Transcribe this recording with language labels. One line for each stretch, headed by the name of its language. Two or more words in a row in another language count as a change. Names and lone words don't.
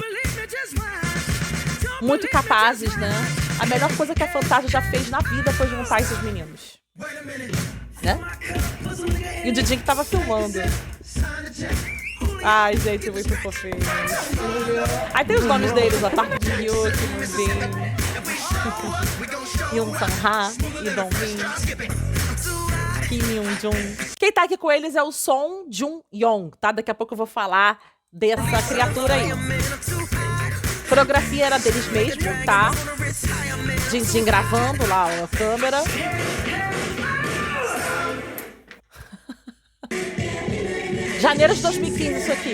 Portuguese: Muito capazes, né? A melhor coisa que a Fantasia já fez na vida foi juntar esses meninos. Né? E o Didi que tava filmando. Ai, gente, muito fofinho. Aí tem os nomes deles, ó. Park Ji-hyuk, Moonbin, Yoon Sang-ha, Lee Dong-min, Kim Yoon-jung. Quem tá aqui com eles é o Son Jun-young, tá? Daqui a pouco eu vou falar dessa criatura aí. A coreografia era deles mesmo, tá? Jin gravando lá ó, a câmera. Janeiro de 2015 isso aqui.